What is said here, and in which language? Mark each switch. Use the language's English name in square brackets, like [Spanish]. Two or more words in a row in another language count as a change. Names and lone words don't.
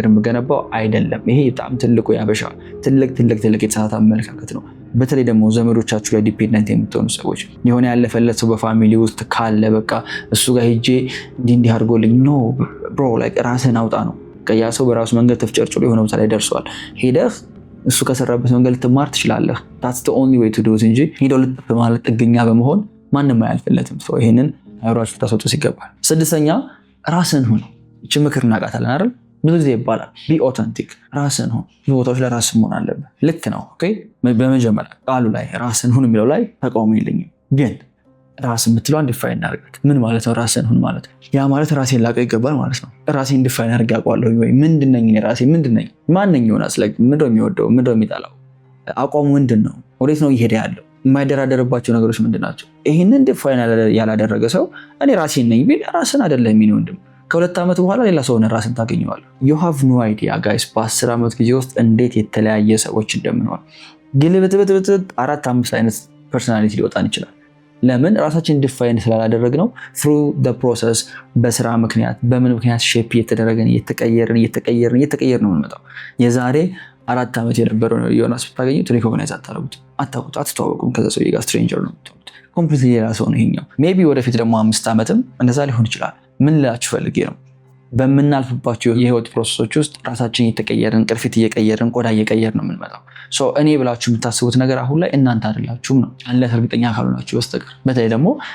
[Amharic] የምገነባው አይደለም። ይሄ በጣም ትልቁ ያበሻ ትልቅ የተሳሳተ አመለካከት ነው። በተለይ ደግሞ ዘመዶቻችሁ ላይ ዲፔንደንት የምትሆኑ ሰዎች የሆነ ያለፈለት ሰው በፋሚሊ ውስጥ ካለ በቃ እሱ ጋር ሄጄ እንዲህ አድርጎልኝ [English] no bro like [Amharic] ራስህን አውጣ ነው። ያ ሰው በራሱ መንገድ ተፍጨርጭሮ የሆነ ቦታ ላይ ደርሷል። ሄደህ እሱ ከሰራበት መንገድ ልትማር ትችላለህ። [English] that's the only way to do it [Amharic] እንጂ ሄደው ልጥፍ ማለት ጥገኛ በመሆን ማንም አያልፍለትም። ሰው ይሄንን አይሯችሁ ታስወጡት ይገባል። ስድስተኛ ራስህን ሁን። እቺ ምክር እናውቃታለን አይደል? ብዙ ጊዜ ይባላል [English] be authentic፣ [Amharic] ራስን ሁን። ብዙ ቦታዎች ላይ ራስን መሆን አለብህ። ልክ ነው። ኦኬ በመጀመሪያ ቃሉ ላይ ራስን ሁን የሚለው ላይ ተቃውሞ የለኝም፣ ግን ራስን የምትለው ዲፋይን እናድርጋት። ምን ማለት ነው ራስን ሁን ማለት? ያ ማለት ራሴን ላቀው ይገባል ማለት ነው። ራሴን ዲፋይን አድርጌ አውቀዋለሁ ወይ? ምንድነኝ እኔ? ራሴ ምንድነኝ? ማንነኝ? ሆናስ ላይ ምንድነው የሚወደው? ምንድነው የሚጠላው? አቋሙ ምንድነው? ወዴት ነው እየሄደ ያለው? የማይደራደርባቸው ነገሮች ምንድናቸው? ይህንን ዲፋይን ያላደረገ ሰው እኔ ራሴን ነኝ ቢል ራስን አይደለም የሚወንድም ከሁለት ዓመት በኋላ ሌላ ሰው ራስን ታገኘዋለህ። [English] you have no idea guys [Amharic] በ10 ዓመት ጊዜ ውስጥ እንዴት የተለያየ ሰዎች እንደምንሆን። ግልብጥብጥብጥ 4-5 አይነት ፐርሶናሊቲ ሊወጣን ይችላል። ለምን? ራሳችን ዲፋይን ስላላደረግነው [English] through the process [Amharic] በስራ ምክንያት በምን ምክንያት ሼፕ እየተደረገን እየተቀየርን ነው የምንመጣው። የዛሬ 4 ዓመት የነበረው ዮናስ ብታገኙት ሪኮግናይዝ አታውቁት፣ አትተዋወቁም። ከዛ ሰው ጋር ስትሬንጀር ነው የምትሆኑት። ኮምፕሊትሊ ሌላ ሰው ነው ይሄኛው። ሜቢ ወደፊት ደግሞ 5 ዓመትም እንደዛ ሊሆን ይችላል። ምን ልላችሁ ፈልጌ ነው፣ በምናልፍባቸው የህይወት ፕሮሰሶች ውስጥ ራሳችን እየተቀየርን ቅርፊት እየቀየርን ቆዳ እየቀየርን ነው የምንመጣው። እኔ ብላችሁ የምታስቡት ነገር አሁን ላይ እናንተ አይደላችሁም ነው አንለስ እርግጠኛ ካልሆናችሁ በስተቀር። በተለይ ደግሞ